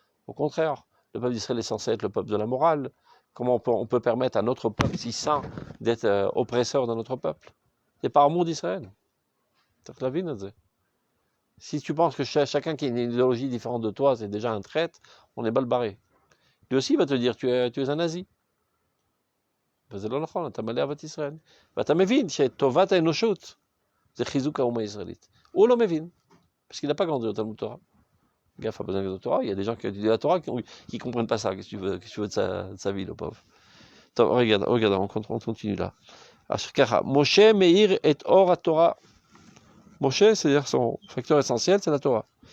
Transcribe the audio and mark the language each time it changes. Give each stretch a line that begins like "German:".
French: Au contraire, le peuple d'Israël est censé être le peuple de la morale. Comment on peut permettre à notre peuple si saint d'être oppresseur de notre peuple? C'est par amour d'Israël. C'est la vie, si tu penses que chacun qui a une idéologie différente de toi, c'est déjà un traître, on est balbarré. Lui aussi va te dire, tu es un nazi.
Hebrew: וזה לא נכון, אתה מלא אהבת ישראל. ואתה מבין שטובת האנושות זה חיזוק האומה הישראלית. הוא לא מבין,
French: parce qu'il n'a pas grandi au Talmud Torah. Gaffe, a besoin de Torah. Il y a des gens qui étudient la Torah qui ne comprennent pas ça. Qu'est-ce que tu veux de sa vie, le pauvre. Regarde, on continue là.
Hebrew: Moshe meir et or Torah.
French: Moshe, c'est-à-dire son facteur essentiel, c'est la Torah.